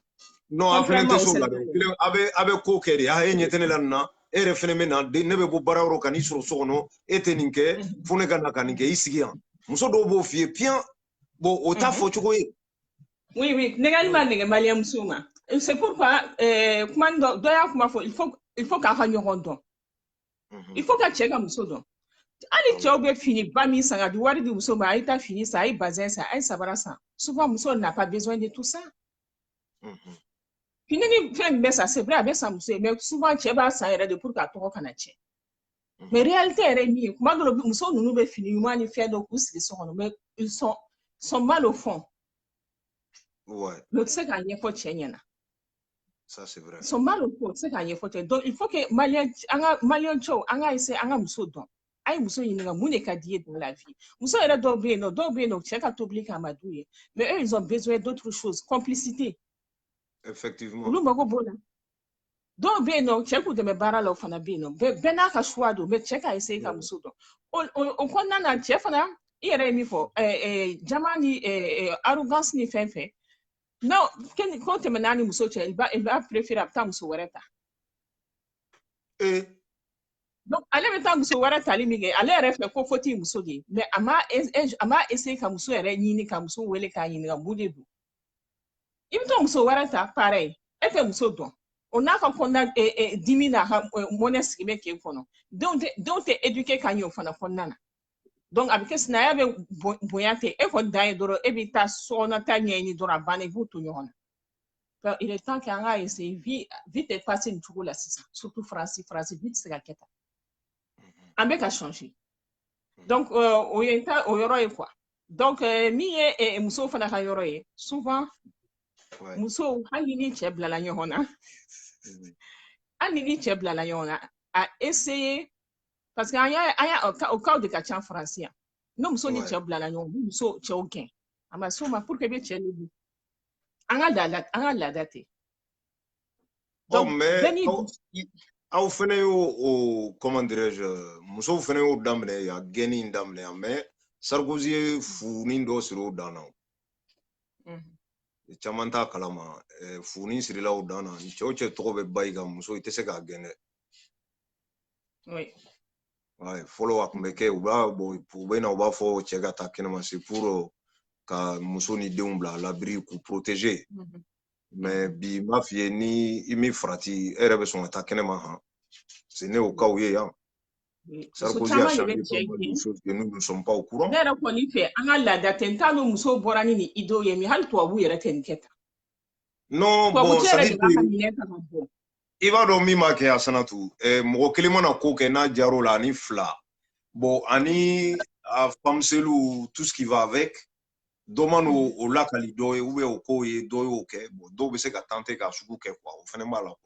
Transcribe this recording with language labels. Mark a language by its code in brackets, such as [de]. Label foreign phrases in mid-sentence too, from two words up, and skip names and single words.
[bm] non a fɛnɛ tɛ se o la dɛ a bɛ ko kɛ de e ɲɛ tɛ ne la nin na e yɛrɛ fɛnɛ bɛ na ne bɛ bɔ baara yɔrɔ ka n'i sɔrɔ so kɔnɔ e tɛ nin kɛ fo ne ka na ka nin kɛ i sigi yan muso dɔw b'o f'i ye piyan bon o t'a fɔ cogo ye oui nɛgɛli ma nɛgɛ maliyɛn muso ma [fr] c'est pourquoi [bm] kuma dɔ y'a kuma fɔ [fr] il faut il faut qu'à [bm] ɲɔgɔn dɔn [fr] il faut [bm] ka cɛ ka muso dɔn hali cɛw bɛ fini ba min san ka di wari di muso ma a ye taa fini san a ye bazin san a ye sabara san souvent muso [fr] n'a pas besoin de tout ça [bm] fini ni fɛn min bɛ san [fr] c'est vrai [bm] a bɛ san muso ye [fr] mais souvent [bm] cɛ b'a san yɛrɛ de [fr] pour que [bm] a tɔgɔ kana tiɲɛ [fr] mais réalité [bm] yɛrɛ ye min ye kuma dɔ la muso ninnu bɛ fini ɲuman ni fɛn dɔ k'u sigi so kɔnɔ [fr] mais ils sont mal au fond Ouais. mais tu sais [bm] k'a ɲɛfɔ cɛ ɲɛna [fr] Ça, c'est vrai. ils sont mal au fond tu sais [bm] k'a ɲɛfɔ cɛ [fr] donc il faut que [bm] maliyɛn cɛw an ka essayer an ka muso dɔn a ye muso ɲininka mun de ka di ye [fr] dans la vie [bm] muso yɛrɛ dɔw bɛ yen nɔ cɛ ka tobili k'a ma d'u ye [fr] mais eux ils ont besoin d'autre chose complicité Effectivement. [bm] olu mago b'o la dɔw bɛ yen nɔ cɛ k'u dɛmɛ baara la o fana bɛ yen nɔ bɛɛ n'a ka choix don mais cɛ ka essayer ka muso dɔn o kɔnɔna na cɛ fana i yɛrɛ ye min fɔ jama ni arrogance ni fɛn fɛn non ko tɛmɛna ni muso cɛ [fr] il va préférer [bm] a bɛ taa muso wɛrɛ ta donc ale bɛ taa muso wɛrɛ tali min kɛ ale yɛrɛ fɛ ko faute ye muso de ye mais a ma essayer ka muso yɛrɛ ɲini ka muso wele k'a ɲininka mun de don i bɛ taa muso wɛrɛ ta pareil e tɛ muso dɔn o n'a ka kɔnɔna dimi n'a ka mɔnɛ sigi bɛ k'e kɔnɔ denw tɛ éduquer ka ɲɛ o fana kɔnɔna na donc a bɛ kɛ sinaya bɛ bonya ten e kɔni dan ye dɔrɔn e bɛ taa sokɔnɔta ɲɛɲini dɔrɔn a banna i b'u to ɲɔgɔn na [fr] il est temps que [bm] an k'a essayer vie tɛ passé nin cogo la sisan surtout faransi vie tɛ se ka kɛ tan an bɛ ka changer donc o ye o yɔrɔ ye quoi donc min ye musow fana ka yɔrɔ ye souvent musow hali ni cɛ bilala ɲɔgɔn na hali ni cɛ bilala ɲɔgɔn na a essayer parce que an y'a o cas de ka ca faransi yan ni muso ni cɛ bilala ɲɔgɔn na muso cɛw gɛn a ma s'o ma [fr] pour que [bm] bɛ cɛ lebu an ka laada tɛ donc aw fɛnɛ y'o [fr] comment dirais-je [bm] musow fɛnɛ y'o daminɛ yan gɛnni in daminɛ yan mais Sarkozy ye funi dɔ siri o dan na caman t'a kalama funi sirila o dan na ni cɛw cɛ tɔgɔ bɛ ba i ka muso i tɛ se k'a gɛn dɛ fɔlɔ a tun bɛ kɛ u bɛ na u b'a fɔ cɛ ka taa kɛnɛma [fr] c'est pour [bm] ka muso ni denw bila [fr] à l'abri [bm] k'u protéger mais bi m'a f'i ye ni i mi farati e yɛrɛ bɛ sɔn ka taa kɛnɛma han c'est ne o cas ye yan Sarkozy [fr] a changé pas mal de choses que nous ne sommes pas au courant [bm] ne yɛrɛ kɔni fɛ an ka laada tɛ n t'a dɔn musow bɔra ni nin idéo ye mais hali tubabu yɛrɛ tɛ nin kɛ tan [fr] non bon ça dit [bm] i b'a dɔn min b'a kɛ Asanatu mɔgɔ kelen mana ko kɛ n'a jar'o la ani fila bon ani a famuseliw [fr] tout ce qui va avec [bm] dɔ ma n'o lakali dɔ ye ou bien o ko ye dɔ y'o kɛ bon dɔw bɛ se ka tenter ka sugu kɛ quoi o fɛnɛ b'a la quoi